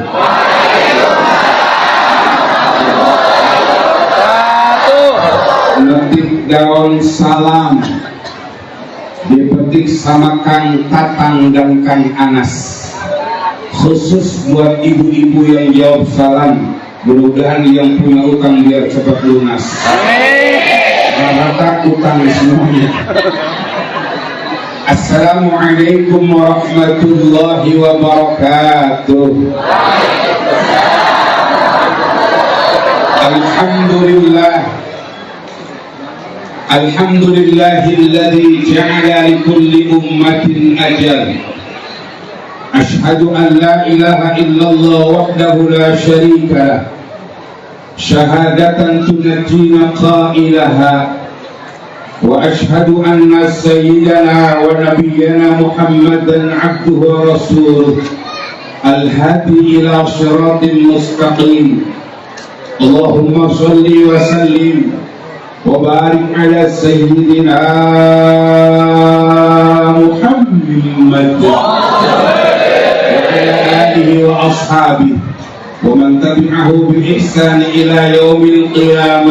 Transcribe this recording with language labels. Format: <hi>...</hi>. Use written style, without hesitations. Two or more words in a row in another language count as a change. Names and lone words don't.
<id>Ngetik daun salam dipetik sama Kang Tatang dan Kang Anas, khusus buat ibu-ibu yang jawab salam. Mudah-mudahan yang punya utang biar cepat lunas. Rata utang semuanya.</id> <ar>السلام عليكم ورحمة الله وبركاته. الحمد لله الذي جعل لكل أمة أجل. أشهد أن لا إله إلا الله وحده لا شريك له. شهادة تنجينا قائلها. وأشهد أن سيدنا ونبينا محمدا عبده ورسوله الهادي إلى صراط مستقيم. اللهم صل وسلم وبارك على سيدنا محمد وعلى آله وأصحابه ومن تبعه بإحسان إلى يوم القيامة.</ar>